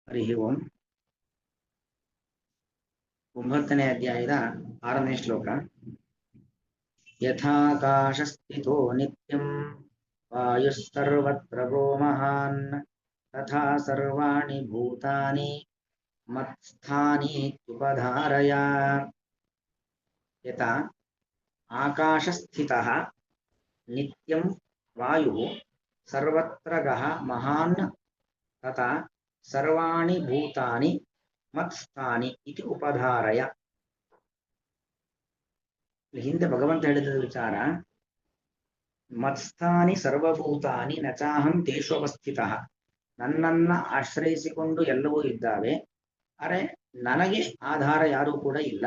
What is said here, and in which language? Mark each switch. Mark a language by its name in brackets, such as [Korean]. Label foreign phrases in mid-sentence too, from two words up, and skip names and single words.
[Kannada] ಹರಿ ಓಂ. 9ನೇ ಅಧ್ಯಾಯದ 6ನೇ ಶ್ಲೋಕ. [Sanskrit] ಯಥಾಕಾಶಸ್ಥಿತೋ ನಿತ್ಯಂ ವಾಯುಸ್ಸರ್ವತ್ರ ಗೋ ಮಹಾನ್ ತಥಾ ಸರ್ವಾಣಿ ಭೂತಾನಿ ಮತ್ಸ್ಥಾನೀತ್ಯುಪಧಾರಯ. ಯಥಾ ಆಕಾಶಸ್ಥಿತಃ ನಿತ್ಯಂ ವಾಯುಃ ಸರ್ವತ್ರ ಗಃ ಮಹಾನ್ ತಥಾ ಸರ್ವಾಣಿ ಭೂತಾನಿ ಮತ್ಸ್ಥಾನಿ ಇತಿ ಉಪಧಾರಯ. [Kannada] ಹಿಂದೆ ಭಗವಂತ ಹೇಳಿದ ವಿಚಾರ, [Sanskrit] ಮತ್ಸ್ಥಾನಿ ಸರ್ವಭೂತಾನಿ ನಚಾಹಂ ತೇಷ್ವವಸ್ಥಿತಃ. [Kannada] ನನ್ನನ್ನ ಆಶ್ರಯಿಸಿಕೊಂಡು ಎಲ್ಲವೂ ಇದ್ದಾವೆ, ಅರೆ ನನಗೆ ಆಧಾರ ಯಾರೂ ಕೂಡ ಇಲ್ಲ.